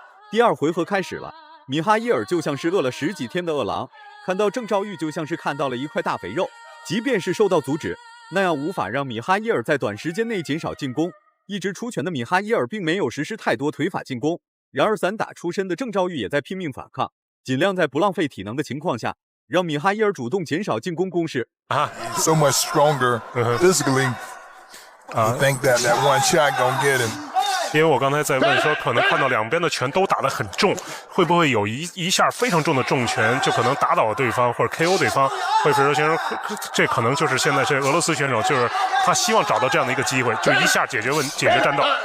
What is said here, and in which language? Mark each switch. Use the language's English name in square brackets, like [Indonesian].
[Chinese] 第二回合开始了，米哈伊尔就像是饿了10几天的饿狼，看到郑兆玉就像是看到了一块大肥肉，即便是受到阻止，那样无法让米哈伊尔在短时间内减少进攻。一直出拳的米哈伊尔并没有实施太多腿法进攻，然而散打出身的郑兆玉也在拼命反抗，尽量在不浪费体能的情况下，让米哈伊尔主动减少进攻攻势。 [English] So much stronger physically. You think that one shot gonna get him? [Chinese] 因为我刚才在问说，可能看到两边的拳都打得很重，会不会有一下非常重的重拳就可能打倒对方或者 KO 对方？会不会说这可能就是现在这俄罗斯选手，就是他希望找到这样的一个机会，就一下解决战斗。